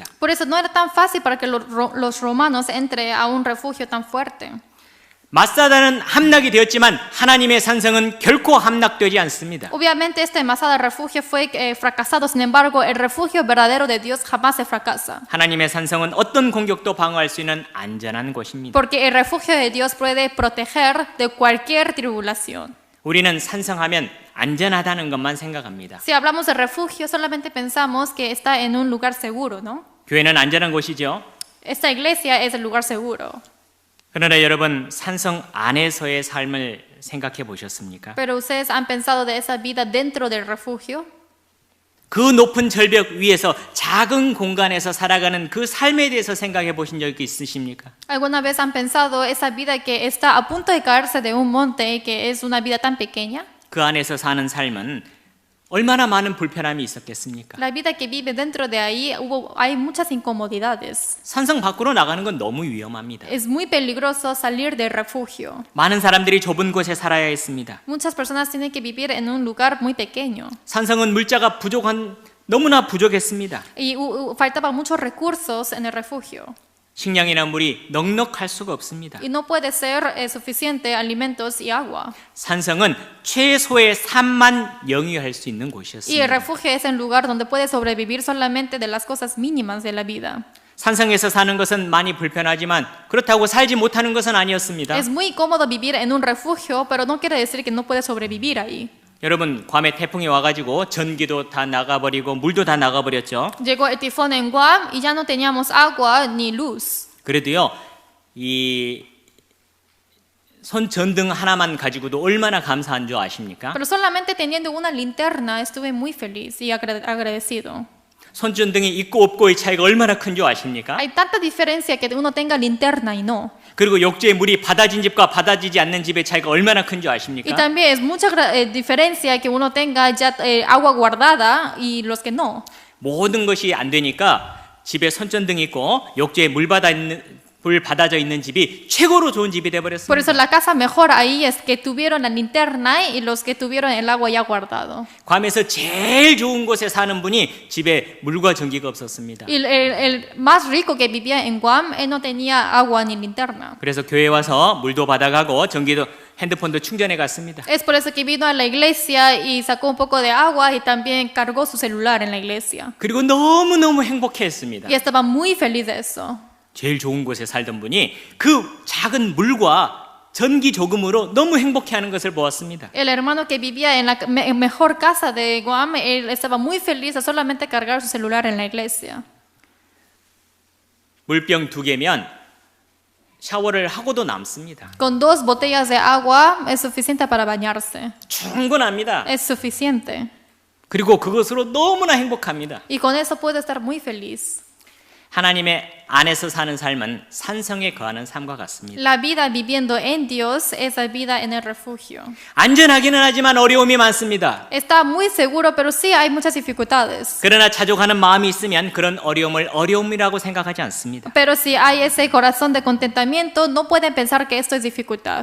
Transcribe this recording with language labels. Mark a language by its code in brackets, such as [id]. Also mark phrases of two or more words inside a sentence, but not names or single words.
[es] Por eso no era tan fácil para que los romanos entren a un refugio tan fuerte. [ko] 마사다는 함락이 되었지만 하나님의 산성은 결코 함락되지 않습니다. [es] Obviamente este Masada refugio fue fracasado, sin embargo el refugio verdadero de Dios jamás se fracasa. [ko] 하나님의 산성은 어떤 공격도 방어할 수 있는 안전한 곳입니다. [es] Porque el refugio de Dios puede proteger de cualquier tribulación. [ko] 우리는 산성하면 안전하다는 것만 생각합니다. [es] Si hablamos de refugio, solamente pensamos que está en un lugar seguro, ¿no? [ko] 교회는 안전한 곳이죠. [es] Esta iglesia es el lugar seguro. [ko] 그러나 여러분 산성 안에서의 삶을 생각해 보셨습니까? [es] Pero ustedes han pensado de esa vida dentro del refugio. [ko] 그 높은 절벽 위에서 작은 공간에서 살아가는 그 삶에 대해서 생각해 보신 적 있으십니까? [es] ¿Alguna vez han pensado esa vida que está a punto de caerse de un monte, que es una vida tan pequeña? [ko] 그 안에서 사는 삶은 얼마나 많은 불편함이 있었겠습니까? [es] La vida que vive dentro de ahí hay muchas incomodidades. [ko] 산성 밖으로 나가는 건 너무 위험합니다. [es] Es muy peligroso salir del refugio. [ko] 많은 사람들이 좁은 곳에 살아야 했습니다. [es] Muchas personas tienen que vivir en un lugar muy pequeño. [ko] 산성은 물자가 너무나 부족했습니다. [es] Y faltaban muchos recursos en el refugio. [ko] 식량이나 물이 넉넉할 수가 없습니다. [es] Y no puede ser suficiente alimentos y agua. [ko] 산성은 최소의 삶만 영위할 수 있는 [es] Y el [ko] 곳이었습니다. [es] refugio es el lugar donde puede sobrevivir solamente de las cosas mínimas de la vida. [ko] 산성에서 사는 것은 많이 불편하지만 그렇다고 살지 못하는 것은 아니었습니다. [es] Es muy cómodo vivir en un refugio, pero no quiere decir que no puede sobrevivir ahí. [ko] 여러분 괌에 태풍이 와가지고 전기도 다 나가버리고 물도 다 나가버렸죠. [es] Llegó el tifón en Guam y ya no teníamos agua ni luz. [ko] 그래도요 이 손전등 하나만 가지고도 얼마나 감사한 줄 아십니까? [es] Pero solamente teniendo una linterna estuve muy feliz y agradecido. [ko] 손전등이 있고 없고의 차이가 얼마나 큰 줄 아십니까? [es] Hay tanta diferencia que uno tenga linterna y no. [ko] 그리고 욕조의 물이 받아진 집과 받아지지 않는 집의 차이가 얼마나 큰 줄 [es] Y [ko] 아십니까? [es] también es mucha diferencia que uno tenga ya agua guardada y los que no. [ko] 모든 것이 안 되니까 집에 손전등이 있고 욕조에 물 받아져 있는 집이 최고로 좋은 집이 돼 [es] Por eso [ko] 버렸습니다. [es] la casa mejor ahí es que tuvieron la linterna y los que tuvieron el agua ya guardado. [ko] 괌에서 제일 좋은 곳에 사는 분이 집에 물과 전기가 없었습니다. [es] Y el más rico que vivía en Guam, él no tenía agua ni linterna. [ko] 그래서 교회 와서 물도 받아가고 전기도 핸드폰도 충전해 갔습니다. [es] Es por eso que vino a la iglesia y sacó un poco de agua y también cargó su celular en la iglesia. [ko] 그리고 너무너무 행복해했습니다. [es] Y estaba muy feliz de eso. [ko] 제일 좋은 곳에 살던 분이 그 작은 물과 전기 조금으로 너무 행복해하는 것을 보았습니다. [es] El hermano que vivía en la mejor casa de Guam, él estaba muy feliz a solamente cargar su celular en la iglesia. [ko] 물병 2개면 샤워를 하고도 남습니다. [es] Con 2 botellas de agua es suficiente para bañarse. [ko] 충분합니다. [es] Es suficiente. [ko] 그리고 그것으로 너무나 행복합니다. [es] Y con eso puede estar muy feliz. [ko] 하나님의 안에서 사는 삶은 산성에 거하는 삶과 같습니다. [es] La vida viviendo en Dios es la vida en el refugio. [ko] 안전하기는 하지만 어려움이 많습니다. [es] Está muy seguro, pero sí hay muchas dificultades. [ko] 그러나 자족하는 마음이 있으면 그런 어려움을 어려움이라고 생각하지 않습니다. [es] Pero si hay ese corazón de contentamiento, no pueden pensar que esto es dificultad.